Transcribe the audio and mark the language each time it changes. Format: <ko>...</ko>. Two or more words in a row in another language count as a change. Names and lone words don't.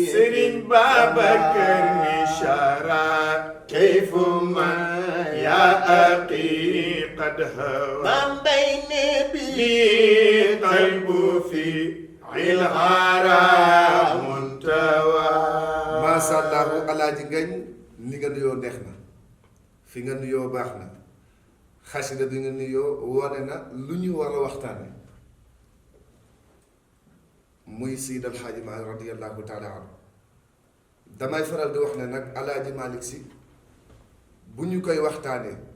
<ar>سرين بابكر نشارة كيف ما يا أخي قد هوى من بين بقلب في العرى منتوى ما شاء الله</ar> <wo>alaaji ngañ ni nga nuyoo neex na fi nga nuyoo baax na xasida bi nga nuyoo wone na lu ñu war a waxtaane muy Seydi El Hadji Malick</wo> <ar>رضي الله تعالى عنه</ar> <wo>damay faral di wax ne nag alaaji Malick si bu ñu koy waxtaanee</wo>